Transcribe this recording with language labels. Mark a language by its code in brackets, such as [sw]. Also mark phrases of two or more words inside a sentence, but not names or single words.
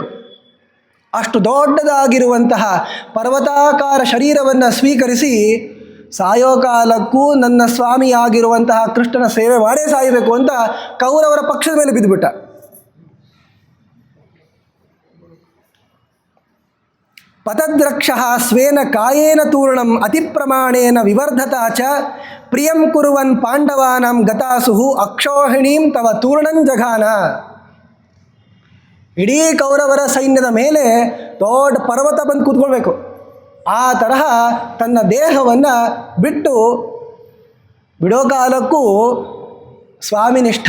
[kn] ಅಷ್ಟು ದೊಡ್ಡದಾಗಿರುವಂತಹ ಪರ್ವತಾಕಾರ ಶರೀರವನ್ನು ಸ್ವೀಕರಿಸಿ ಸಾಯೋ ಕಾಲಕ್ಕೂ ನನ್ನ ಸ್ವಾಮಿಯಾಗಿರುವಂತಹ ಕೃಷ್ಣನ ಸೇವೆ ಮಾಡೇ ಸಾಯಬೇಕು ಅಂತ ಕೌರವರ ಪಕ್ಷದ ಮೇಲೆ ಬಿದ್ದುಬಿಟ್ಟ. [sa] ಪತದ್ರಕ್ಷಃ ಸ್ವೇನ ಕಾಯೇನ ತೂರ್ಣಂ ಅತಿ ಪ್ರಮಾಣೇನ ವಿವರ್ಧತಾ ಚ ಪ್ರಿಯಂ ಕುರುವನ್ ಪಾಂಡವಾನಾಂ ಗತಾಸುಹು ಅಕ್ಷೋಹಿಣೀಂ ತವ ತೂರ್ಣಂ ಜಘಾನ. [kn] ಇಡೀ ಕೌರವರ ಸೈನ್ಯದ ಮೇಲೆ ದೊಡ್ಡ ಪರ್ವತ ಬಂದು ಕೂತ್ಕೊಳ್ಬೇಕು, ಆ ತರಹ ತನ್ನ ದೇಹವನ್ನು ಬಿಡೋ ಕಾಲಕ್ಕೂ ಸ್ವಾಮಿನಿಷ್ಠ.